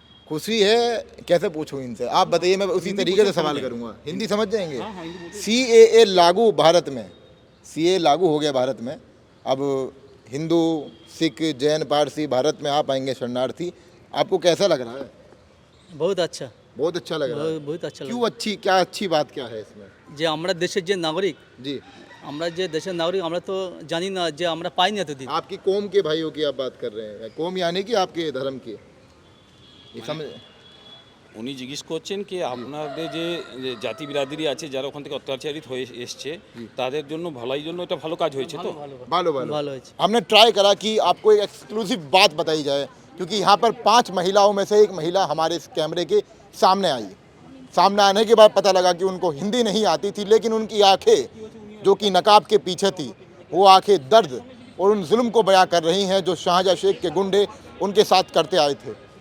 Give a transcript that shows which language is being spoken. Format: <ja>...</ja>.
<hi>खुशी है, कैसे पूछूं इनसे, आप बताइए, मैं उसी तरीके से सवाल करूंगा। हिंदी समझ जाएंगे? CAA लागू भारत में, CAA लागू हो गया भारत में, अब हिंदू, सिख, जैन, पारसी भारत में आ पाएंगे शरणार्थी, आपको कैसा लग रहा है? बहुत अच्छा, बहुत अच्छा लग रहा है। बहुत अच्छा। क्यों अच्छी, क्या अच्छी बात क्या है इसमें?</hi> <bn>যে আমরা দেশের যে নাগরিক, আমরা যে দেশের নাগরিক আমরা তো জানি না যে আমরা পাই না এতদিন।</bn> <hi>आपकी कौम के भाइयों की आप बात कर रहे हैं, कौम यानी कि आपके धर्म की, ये समझ</hi> <bn>উনি জিজ্ঞেস করছেন কি আপনাদের যে জাতি বিরাদরি আছে যারা ওখান থেকে অত্যাচারিত হয়ে এসছে তাদের জন্য ভালোই জন্য এটা ভালো কাজ হয়েছে তো भालो भालो ভালো হয়েছে।</bn> <hi>हमने ट्राई करा कि आपको एक एक्सक्लूसिव बात बताई जाए क्योंकि यहाँ पर 5 महिलाओं में से एक महिला हमारे इस कैमरे के सामने आई। सामने आने के बाद पता लगा कि उनको हिंदी नहीं आती थी, लेकिन उनकी आंखें जो कि नकाब के पीछे थी वो आंखें दर्द और उन जुल्म को बयां कर रही हैं जो शाहजहाँ शेख के गुंडे उनके साथ करते आए थे।</hi>